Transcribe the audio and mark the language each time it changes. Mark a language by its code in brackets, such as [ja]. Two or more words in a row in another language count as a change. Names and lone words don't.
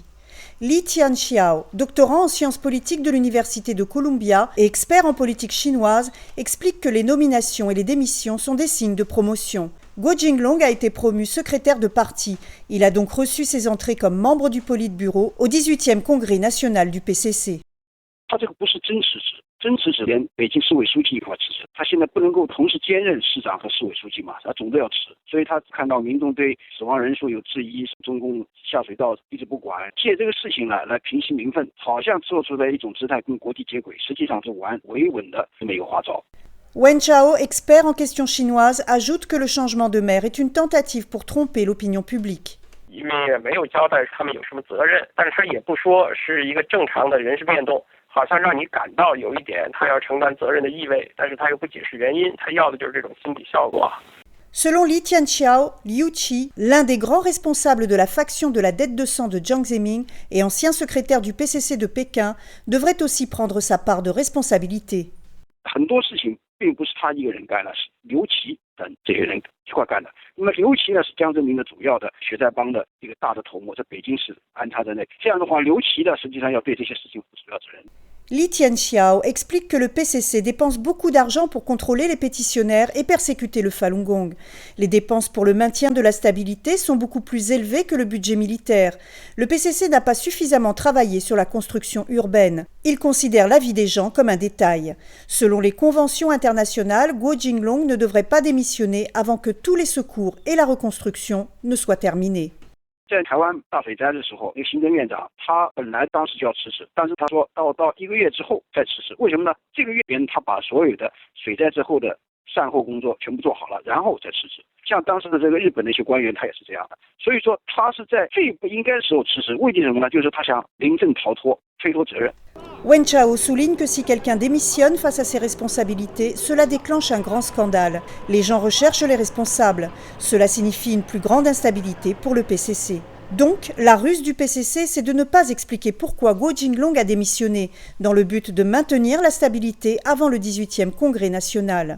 [fr] Li Tianxiao, doctorant en sciences politiques de l'Université de Columbia et expert en politique chinoise, explique que les nominations et les démissions sont des signes de promotion. Guo Jinglong a été promu secrétaire de parti. Il a donc reçu ses entrées comme membre du Politburo au 18e congrès national du PCC. [zh] 真持连北京市委书记一块辞职，他现在不能够同时兼任市长和市委书记嘛，他总得要辞，所以他看到民众对死亡人数有质疑，中共下水道一直不管，借这个事情来平息民愤，好像做出了一种姿态跟国际接轨，实际上是玩维稳的这么一个花招。 [fr] Wen Chao, expert en questions chinoises, ajoute que le changement de maire est une tentative pour tromper l'opinion publique. [zh] 因为没有交代他们有什么责任，但是也不说是一个正常的人事变动。好像让你感到有一点他要承担责任的意味，但是他又不解释原因，他要的就是这种心理效果。 [fr] Selon Li Tianxiao, Liu Qi, l'un des grands responsables de la faction de la dette de sang de Jiang Zemin et ancien secrétaire du PCC de Pékin, devrait aussi prendre sa part de responsabilité. [zh] 很多事情并不是他一个人干的，是刘琦等这些人一块干的。那么刘琦呢是江泽民的主要的血债帮的一个大的头目，在北京市安插在内。这样的话，刘琦呢实际上要对这些事情负主要责任。 [fr] Li Tianxiao explique que le PCC dépense beaucoup d'argent pour contrôler les pétitionnaires et persécuter le Falun Gong. Les dépenses pour le maintien de la stabilité sont beaucoup plus élevées que le budget militaire. Le PCC n'a pas suffisamment travaillé sur la construction urbaine. Il considère la vie des gens comme un détail. Selon les conventions internationales, Guo Jinglong ne devrait pas démissionner avant que tous les secours et la reconstruction ne soient terminés. [zh] 在台湾大水灾的时候，那个行政院长他本来当时就要辞职，但是他说到1个月之后再辞职。为什么呢？这个月边他把所有的水灾之后的善后工作全部做好了，然后再辞职。像当时的这个日本的一些官员，他也是这样的。所以说他是在最不应该的时候辞职，为的什么呢？就是他想临阵逃脱，推脱责任。 [fr] Wen Chao souligne que si quelqu'un démissionne face à ses responsabilités, cela déclenche un grand scandale. Les gens recherchent les responsables. Cela signifie une plus grande instabilité pour le PCC. Donc, la ruse du PCC, c'est de ne pas expliquer pourquoi Guo Jinglong a démissionné, dans le but de maintenir la stabilité avant le 18e congrès national.